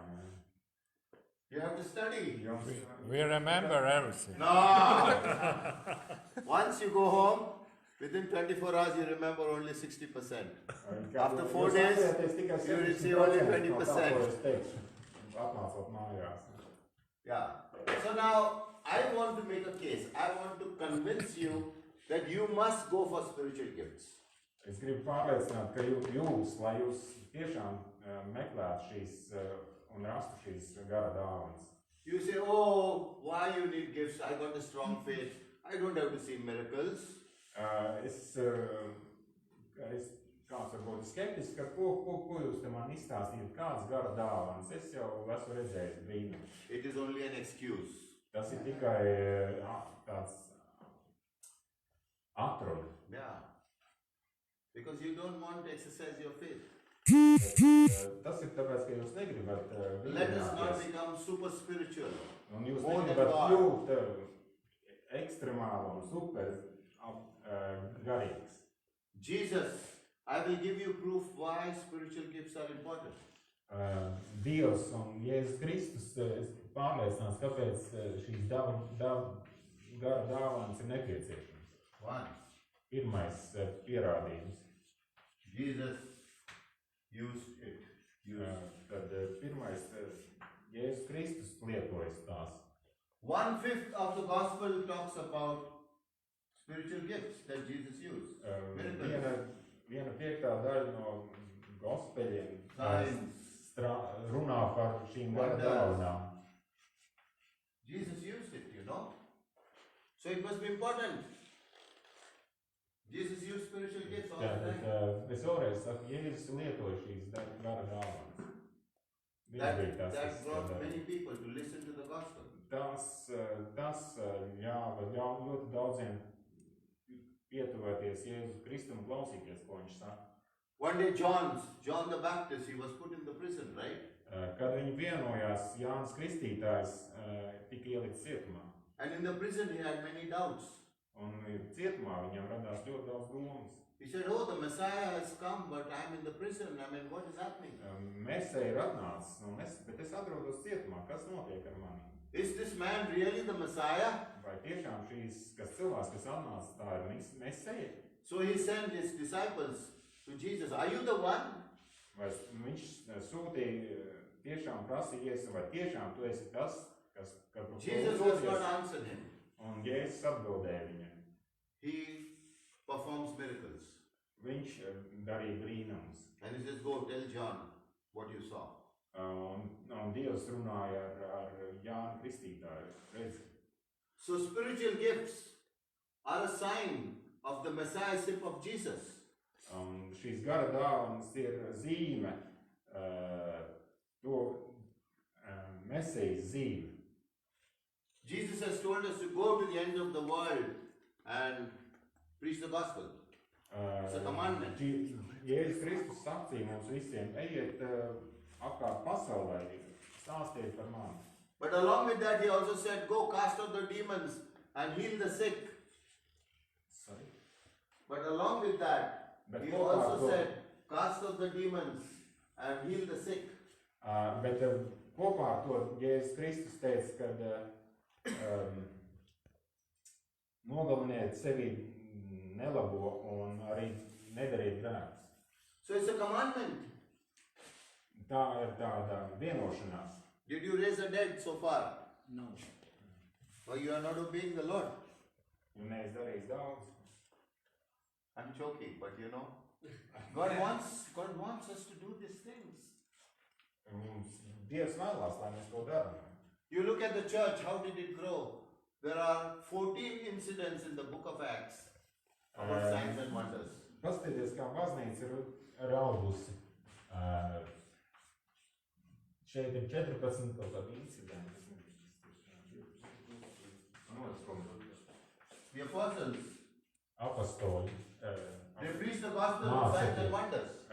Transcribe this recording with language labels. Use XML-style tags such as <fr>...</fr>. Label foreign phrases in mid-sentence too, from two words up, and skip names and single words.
<en>You have to study. We remember everything. No! Once you go home, within 24 hours you remember only 60%. After 4 days, you will see only 20%. Yeah. So now, I want to make a case. I want to convince you that you must go for spiritual gifts.</en> <lv>Es gribu pārliecināt, ka lai jūs tiešām meklētu šīs un rastu šīs gara dāvanas.</lv> <en>You say, oh, why you need gifts? I got a strong faith. I don't have to see miracles.</en> <lv>Kāds varbūt skeptisks, ka ko jūs te man izstāstījat, kāds gara dāvanas? Es jau esmu redzējis brīnumu.</lv> <en>It is only an excuse.</en> <lv>Tas ir tikai tāds atruna.</lv> <en>Yeah. Because you don't want to exercise your faith.</en> <lv>Tas ir tāpēc, ka jūs negribat</lv> <en>Let us not become super spiritual.</en> <lv>Un jūs negribat kļūt ekstremāli un super garīgs.</lv> <en>Jesus, I will give you proof why spiritual gifts are important.</en> <lv>Dievs un Jēzus Kristus pārliecināts, kāpēc šīs gara dāvanas ir nepieciešamas.</lv> <en>One.</en> <lv>Pirmais pierādījums.</lv> <en>Jesus used it.</en> <lv>Tad pirmais Jēzus Kristus lietojas tās.</lv> <en>1/5 of the gospel talks about spiritual gifts that Jesus used.</en> <lv>Viena piektā daļa no gospeļiem</lv> <en>Signs.</en> <lv>runā par šīm gara dāvanām.</lv> <en>Jesus used it, you know. So it must be important. Jesus used spiritual gifts all the time.</en> <lv>Es vēlreiz saku, Jēzus lietoja šīs gara dāvanas.</lv> <en>That brought many people to listen to the gospel.</en> <lv>Tas ļāva ļoti daudziem pietuvēties Jēzus Kristum, klausīties, ko viņš saka.</lv> <en>One day John the Baptist, he was put in the prison, right?</en> <lv>Kad viņi vienojās, Jānis Kristītājs tika ielikts cietumā.</lv> <en>And in the prison he had many doubts.</en> <lv>Un cietumā viņam radās ļoti daudz domas.</lv> <en>He said, oh, the Messiah has come, but I'm in the prison. I mean, what is happening?</en> <lv>Mesija ir atnācis, bet es atrodos cietumā. Kas notiek ar mani?</lv> <en>Is this man really the Messiah?</en> <lv>Vai tiešām šīs cilvēks, kas atnācis, tā ir Mesija?</lv> <en>So he sent his disciples to Jesus. Are you the one?</en> <lv>Vai viņš sūtīja, tiešām prasīja Jēzu, vai tiešām tu esi tas, kas</lv> <en>Jesus does not answer him.</en> <lv>Un Jēzus atbildēja viņam.</lv> <en>He performs miracles.</en> <lv>Viņš darīja brīnumus.</lv> <en>And he says, go tell John what you saw.</en> <lv>Un Dievs runāja ar Jānu Kristītāju. Redzi.</lv> <en>So spiritual gifts are a sign of the messiahship of Jesus.</en> <lv>Šīs gara dāvanas ir zīme, to Mesijas zīme.</lv> <en>Jesus has told us to go to the end of the world and preach the gospel. It's a commandment.</en> <lv>Jēzus Kristus sacīja mums visiem, ejiet apkārt pasaulē, stāstiet par mani.</lv> <en>But along with that, he also said, go cast out the demons and heal the sick. Sorry? But along with that, he also said, cast out the demons and heal the sick.</en> <lv>Bet kopā ar to Jēzus Kristus teica, kad nogaliniet sevi nelabo un arī nedariet grēkus.</lv> <en>So it's a commandment.</en> <lv>Tā ir tāda vienošanās.</lv> <en>Did you raise the dead so far? No. Well, you are not obeying the Lord.</en> <lv>Un neesi darījis daudz.</lv> <en>I'm joking, but you know, God wants us to do these things.</en> <lv>Dievs vēlās, lai mēs to darām.</lv> <en>You look at the church, how did it grow? There are 14 incidents in the book of Acts about signs and wonders.</en> <lv>Paskatieties, kā baznīca ir augusi. Šeit ir 14 kaut kādi incidenti.</lv> <en>The apostles,</en> <lv>Apostoli.</lv> <en>they preached the gospel of signs and wonders.</en>